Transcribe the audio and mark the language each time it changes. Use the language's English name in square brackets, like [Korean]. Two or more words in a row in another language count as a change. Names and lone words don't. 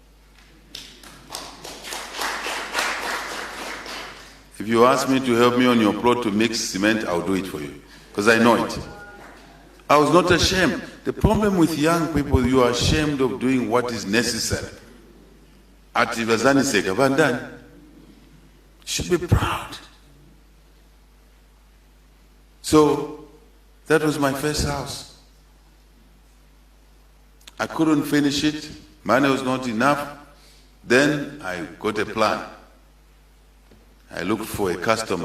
[English] If you ask me to help me on your plot to mix cement, I'll do it for you, because I know it. I was not ashamed. The problem with young people, you are ashamed of doing what is necessary. [Nyanja] Ati bazaniseka bandani. [English] Should be proud. So that was my first house. I couldn't finish it. Money was not enough. Then I got a plan. I looked for a customer.